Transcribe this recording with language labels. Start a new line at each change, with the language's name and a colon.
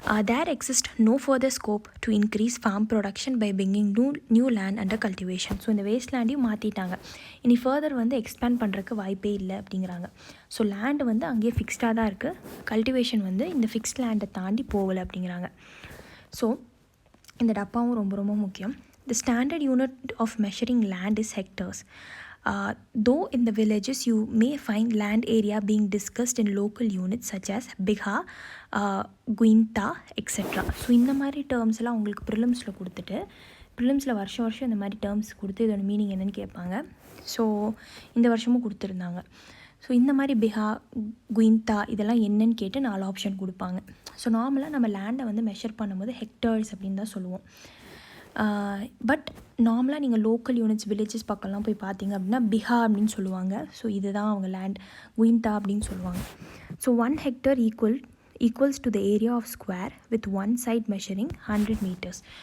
English: There exist no further scope to increase farm production by bringing new land under cultivation.
Tamil: So இந்த waste லேண்டையும் மாற்றிட்டாங்க. இனி further வந்து expand பண்ணுறதுக்கு வாய்ப்பே இல்லை அப்படிங்கிறாங்க. ஸோ லேண்டு வந்து அங்கேயே ஃபிக்ஸ்டாக தான் இருக்குது, கல்டிவேஷன் வந்து இந்த ஃபிக்ஸ்ட் லேண்டை தாண்டி போகலை அப்படிங்கிறாங்க. ஸோ இந்த டப்பாவும் ரொம்ப ரொம்ப முக்கியம்.
English: The standard unit of measuring land is hectares. Though in the villages you may find land area being discussed in local units such as bigha, guinta, etc.
Tamil: So இந்த மாதிரி டேர்ம்ஸ் எல்லாம் உங்களுக்கு ப்ரிலிம்ஸில் கொடுத்துட்டு, ப்ரிலிம்ஸில் வருஷம் இந்த மாதிரி டேர்ம்ஸ் கொடுத்து இதோட மீனிங் என்னென்னு கேட்பாங்க. ஸோ இந்த வருஷமும் கொடுத்துருந்தாங்க. ஸோ இந்த மாதிரி பிஹா, குயின்தா இதெல்லாம் என்னன்னு கேட்டு 4 ஆப்ஷன் கொடுப்பாங்க. ஸோ நார்மலாக நம்ம லேண்டை வந்து மெஷர் பண்ணும்போது ஹெக்டர்ஸ் அப்படின்னு தான் சொல்லுவோம். பட் நார்மலாக நீங்கள் லோக்கல் யூனிட்ஸ் வில்லேஜஸ் பக்கம்லாம் போய் பார்த்தீங்க அப்படின்னா பிஹா அப்படின்னு சொல்லுவாங்க. ஸோ இதுதான் அவங்க லேண்ட். குயின்தா அப்படின்னு சொல்லுவாங்க.
English: So 1 hectare equals to the area of square with one side measuring 100 meters.